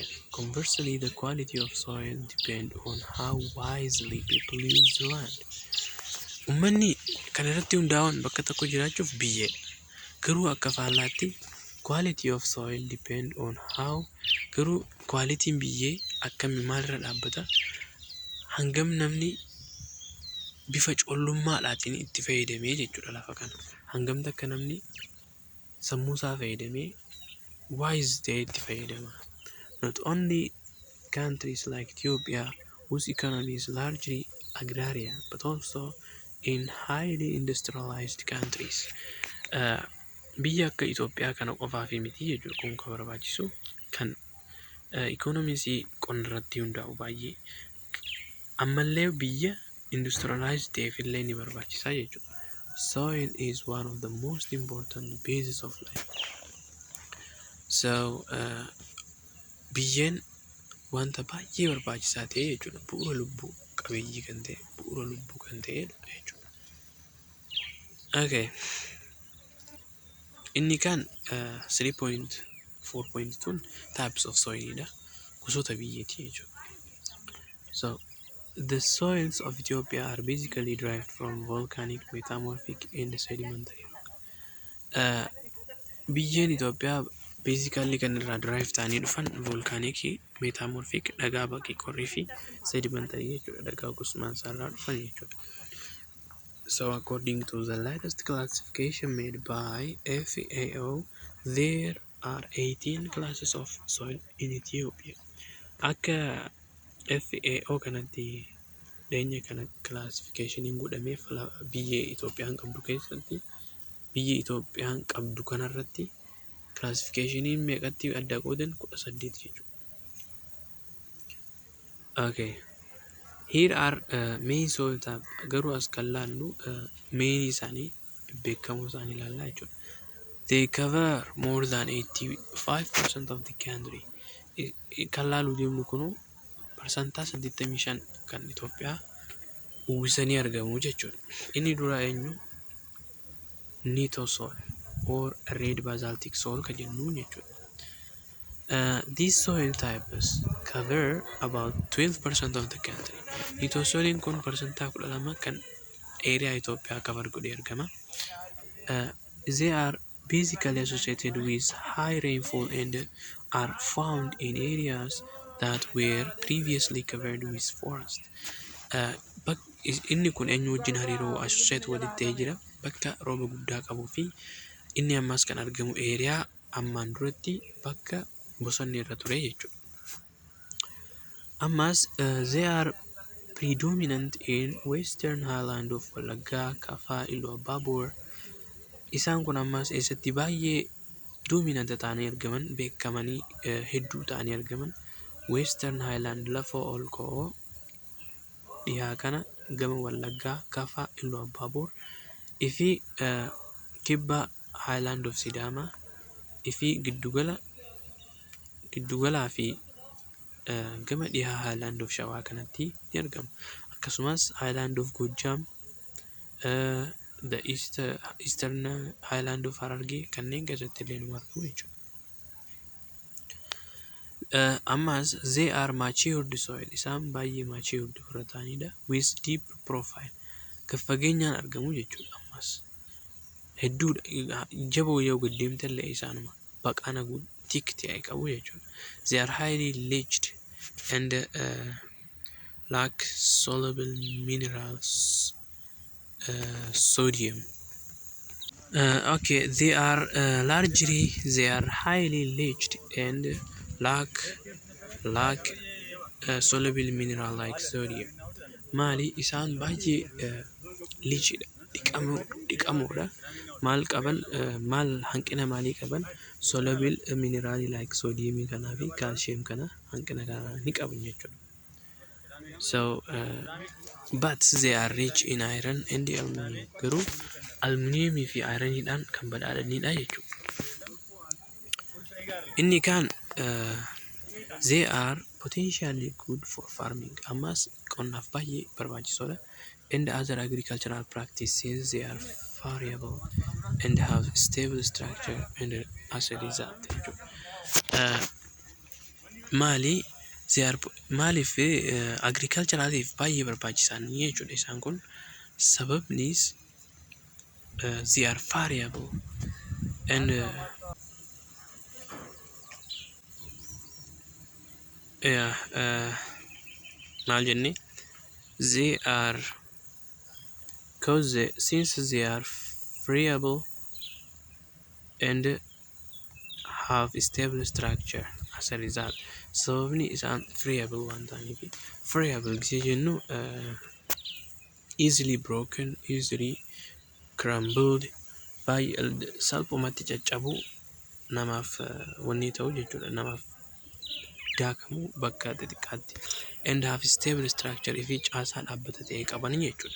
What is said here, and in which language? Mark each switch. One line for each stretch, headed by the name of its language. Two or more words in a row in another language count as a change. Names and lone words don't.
English: Conversely, the quality of soil depend on how wisely people use the land.
Oromo: Uummanni kan irratti hundaa'uun bakka tokko jiraachuuf biyyeedha. Garuu akka faallaatti
English: quality of soil depend on how
Oromo: garuu qualitiin biyyee akkami maalirra dhaabbata hangam namni bifa collummaadhaatiin itti fayyadamee jechuudha lafa kana. Hangamta akka namni sammuusaa fayyadamee wise ta'ee itti fayyadama.
English: Not only countries like Ethiopia whose economy is largely agrarian but also in highly industrialized countries.
Oromo: Biyya akka Itoophiyaa kana qofaaf miti jechuudha kun kan barbaachisu kan ikoonomisii qonna irratti hundaa'u baay'ee ammallee biyya industrialized ta'eef illee ni barbaachisa jechuudha.
English: Soil is one of the most important bases of life.
Oromo: So biyyeen wanta baay'ee barbaachisaa ta'e jechuudha. Bu'uura lubbuu qabeeyyii kan ta'e, bu'uura lubbuu kan ta'edha jechuudha. Okay. Inni kan 3.4.2
English: types of soilidha.
Oromo: Gosoota biyyeeti jechuudha.
English: So the soils of Ethiopia are basically derived from volcanic, metamorphic and sedimentary rock.
Oromo: Biyyeen Itoophiyaa basically kan irraa derive ta'anii dhufan
English: volcanic, metamorphic,
Oromo: dhagaa baqii qorrii fi sedimentary jechuudha. Dhagaa gosmaan isaarraa dhufan jechuudha.
English: So according to the latest classification made by FAO, there are 18 classes of soil in Ethiopia.
Oromo: Akka FAO kanatti dhiyeenya kana classification godhameef biyyee Itoophiyaan qabdu keessatti biyyee Itoophiyaan qabdu kanarratti classificationiin meeqatti adda qoodan 18 jechuudha.
English: Okay. Here are main soil type
Oromo: garuu as kan laallu main isaanii beekamoo isaanii ilaallaa jechuudha.
English: They cover more than 85% of the country.
Oromo: Kan laaluu deemnu kun parsantaa 85 kan Itoophiyaa uwwisanii argamu jechuudha. Inni dura eenyu? Nitosol or
English: red basaltic soil
Oromo: kan jennu jechuudha.
English: These soil types cover about 12% of the country.
Oromo: Nitosoliin kun parsantaa 12 kan area Itoophiyaa cover godhee argama.
English: They are basically associated with high rainfall and are found in areas that were previously covered with forest.
Oromo: Inni kun eenyu wajjin hariiroo associate walitti jira bakka rooba guddaa qabuu fi inni ammas kan argamu area ammaan duratti bakka bosonni irra ture jechuudha.
English: Ammas they are predominant in western highland of Wallagga, Kafaa, Iluu Abbaa Boor.
Oromo: Isaan kun ammas eessatti baay'ee dominant ta'anii argaman, beekamanii hedduu ta'anii argaman
English: western highland
Oromo: lafa ol ka'oo dhiyaa kana gama Wallaggaa, Kafaa, Iluu Abbaa Boor fi kibba
English: highland of Sidaamaa
Oromo: fi giddugalaa fi gama dhihaa
English: highland of Shawaa
Oromo: kanatti ni argamu. Akkasumas
English: highland of Gojjam, the eastern highland of Harargee
Oromo: kanneen keessatti illee nu argamu jechuudha.
English: Ammas they are matured soil.
Oromo: Isaan baay'ee matured warra ta'anidha.
English: With deep profile.
Oromo: Kan fageenyaan argamu jechuudha. Ammas hedduudha. Jaboo yoo gad deemte illee isaanuma baqana thick ta'e qabu jechuudha.
English: They are highly leached and lack soluble minerals, sodium. Okay, they are highly leached and lack soluble mineral like sodium.
Oromo: Maali isaan baay'ee leachidha, dhiqamoodha. Maal qaban maal hanqina maalii qaban?
English: Soluble mineral like sodium
Oromo: kanaa fi calcium kana hanqina kana ni qaban jechuudha.
English: So but they are rich in iron and aluminium.
Oromo: Garuu aluminium fi ironiidhaan kan badhaadhanidha jechuudha. Inni kaan
English: they are potentially good for farming.
Oromo: Ammas qonnaaf baay'ee barbaachisoodha.
English: And other agricultural practices they are variable and have stable structure and as a result.
Oromo: Maaliif agriculturaliif baay'ee barbaachisan jechuudha isaan kun.
English: Sababnis they are variable and
Oromo: maal jenne
English: they are since they are variable and have stable structure as a result.
Oromo: Sababni isaan variable waan ta'aniif variable gisee jennu
English: easily broken, easily crumbled,
Oromo: baay'ee salphumatti caccabu namaaf wanni ta'u jechuudha. Namaaf daakamu bakka xixiqqaatti
English: and have stable structure
Oromo: fi caasaa dhaabbata ta'e qaban jechuudha.